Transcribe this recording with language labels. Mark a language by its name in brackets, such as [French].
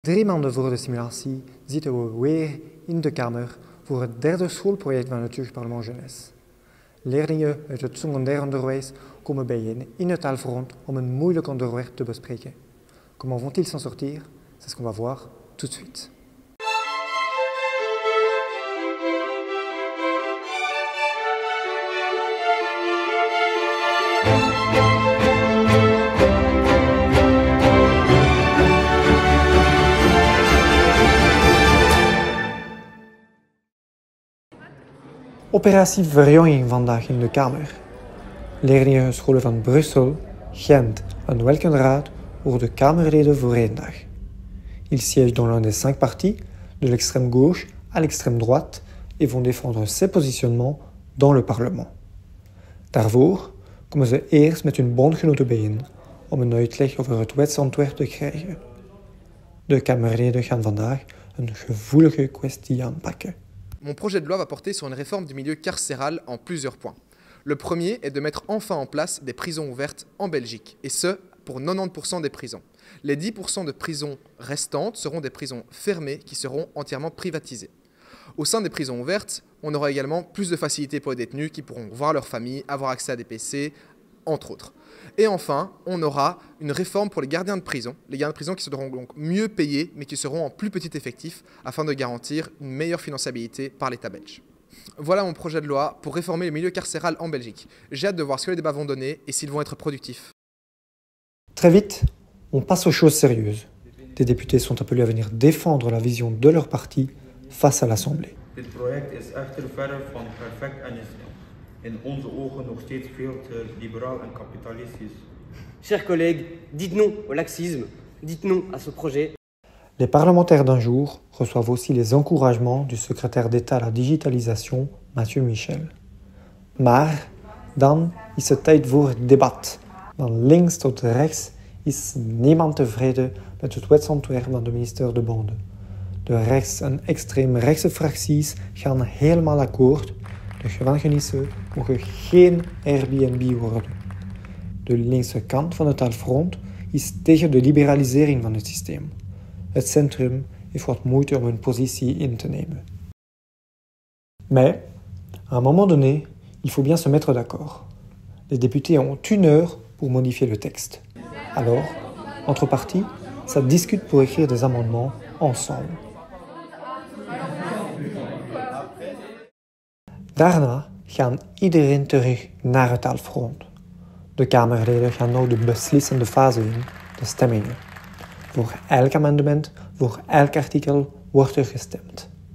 [Dutch] 3 maanden voor de simulatie zitten we weer in de kamer voor het derde schoolproject van het Jeugdparlement Jeunesse. Leerlingen uit het secundair onderwijs komen bijeen in het taalfront om een moeilijk onderwerp te bespreken. [French] Comment vont-ils s'en sortir? C'est ce qu'on va voir tout de suite. [Dutch] Operatie Verjonging vandaag in de Kamer. Leerlingenscholen van Brussel, Gent en Welkenraad worden Kamerleden voor 1 dag. [French] Ils siègent dans l'un des 5 partis, de l'extrême gauche à l'extrême droite, et vont défendre ses positionnements dans le Parlement. [Dutch] Daarvoor komen ze eerst met hun bondgenoten bijeen om een uitleg over het wetsontwerp te krijgen. De Kamerleden gaan vandaag een gevoelige kwestie aanpakken. [French] Mon projet de loi va porter sur une réforme du milieu carcéral en plusieurs points. Le premier est de mettre enfin en place des prisons ouvertes en Belgique, et ce, pour 90% des prisons. Les 10% de prisons restantes seront des prisons fermées qui seront entièrement privatisées. Au sein des prisons ouvertes, on aura également plus de facilités pour les détenus qui pourront voir leur famille, avoir accès à des PC, entre autres. Et enfin, on aura une réforme pour les gardiens de prison qui seront donc mieux payés, mais qui seront en plus petit effectif, afin de garantir une meilleure finançabilité par l'État belge. Voilà mon projet de loi pour réformer le milieu carcéral en Belgique. J'ai hâte de voir ce que les débats vont donner et s'ils vont être productifs. Très vite, on passe aux choses sérieuses. Des députés sont appelés à venir défendre la vision de leur parti face à l'Assemblée. [Dutch] Dit project is echter verre van perfect en is in onze ogen nog steeds veel te liberaal en kapitalistisch. [French] Chers collègues, dites non au laxisme, dites non à ce projet. Les parlementaires d'un jour reçoivent aussi les encouragements du secrétaire d'État à la digitalisation, Mathieu Michel. [Dutch] Maar dan is het tijd voor het debat. Van links tot rechts is niemand tevreden met het wetsontwerp van de minister De Bonde. De rechts- en extreemrechtse fracties gaan helemaal akkoord. De gevangenissen mogen geen Airbnb worden. De linkse kant van het taalfront is tegen de liberalisering van het systeem. Het centrum heeft wat moeite om een positie in te nemen. [French] Mais, à un moment donné, il faut bien se mettre d'accord. Les députés ont 1 heure pour modifier le texte. Alors, entre partis, ça discute pour écrire des amendements ensemble. [Dutch] Daarna gaan iedereen terug naar het taalfront. De Kamerleden gaan nu de beslissende fase in, de stemmingen. Voor elk amendement, voor elk artikel wordt er gestemd.